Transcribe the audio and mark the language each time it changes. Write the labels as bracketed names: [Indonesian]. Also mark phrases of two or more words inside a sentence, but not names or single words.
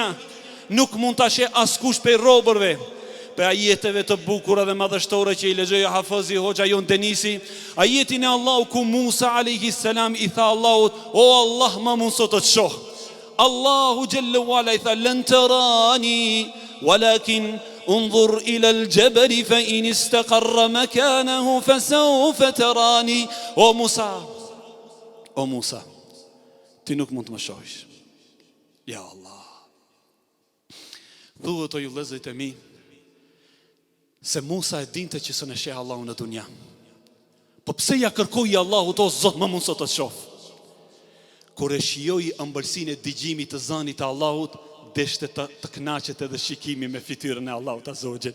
[Albanian] Nuk mund të ashe askush për robërve. Për ajeteve të bukura dhe madhështore që i lexoi Hafizi Hoxha Jon Denisi, ajetin e Allahu ku Musa a.s. i tha Allahut, o Allah, ma mund sot të shoh. [Arabic] Allahu جل وعلا [Albanian] i tha, [Arabic] لن تراني ولكن انظر إلى الجبل فإن استقر مكانه فسوف تراني. [Albanian] O Musa, ti nuk mund të më shohësh. Ja Allah. Thuhet o ju vëllezërit e mi, se Musa e dinte që së në sheh Allahu në dunja. Po pse ja kërkoi Allahut, o Zot, më mund sot të shoh? Kur e shijoi ëmbëlsinë e dëgjimit të zanit të Allahut, deshte të kënaqet edhe shikimi me fytyrën e Allahut [Arabic] عز وجل.